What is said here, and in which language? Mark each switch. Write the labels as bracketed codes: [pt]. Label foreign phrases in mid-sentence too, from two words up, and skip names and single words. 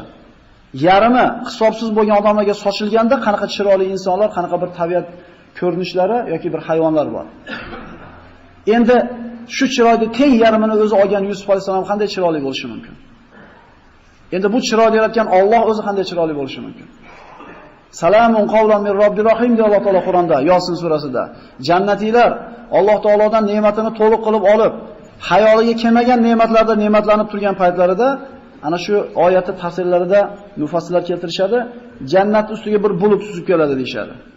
[uz] Yarimi hisobsiz bo'lgan odamlarga sochilganda qanaqa chiroyli insonlar, qanaqa bir tabiat ko'rinishlari yoki bir hayvonlar bor. Endi shu chiroyli teng yarmini o'zi olgan Yusuf alayhisalom qanday chiroyli bo'lishi mumkin? Endi bu chiroyli yaratgan Alloh o'zi qanday chiroyli bo'lishi mumkin? [ar] سلام قولا من رب رحيم [uz] deydi Alloh taolo Qur'onda, Yosin surasida. Jannatiylar Alloh taolodan ne'matini to'liq qilib olib, hayoliga kelmagan ne'matlarda ne'matlanib turgan paytlarida ana shu oyatni tafsirlarida mufassirlar keltirishadi, jannat ustiga bir bulut suzib keladi deyshadi.